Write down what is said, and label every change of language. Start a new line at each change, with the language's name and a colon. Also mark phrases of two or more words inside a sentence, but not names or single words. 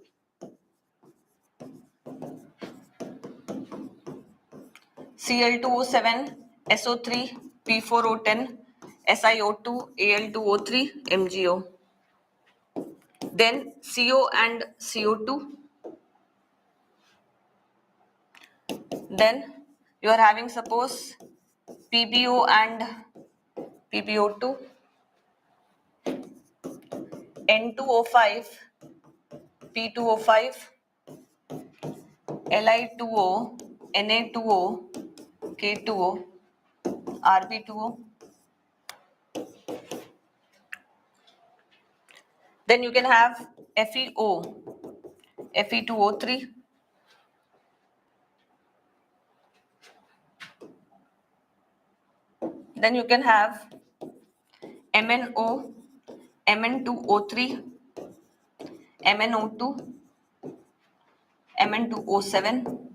English: Cl2O7, SO3, P4O10, SiO2, Al2O3, MgO. Then CO and CO2. Then you are having, suppose, PbO and PbO2, N2O5, P2O5, Li2O, Na2O, K2O, Rb2O. Then you can have FeO, Fe2O3. Then you can have MnO, Mn2O3, MnO2, Mn2O7.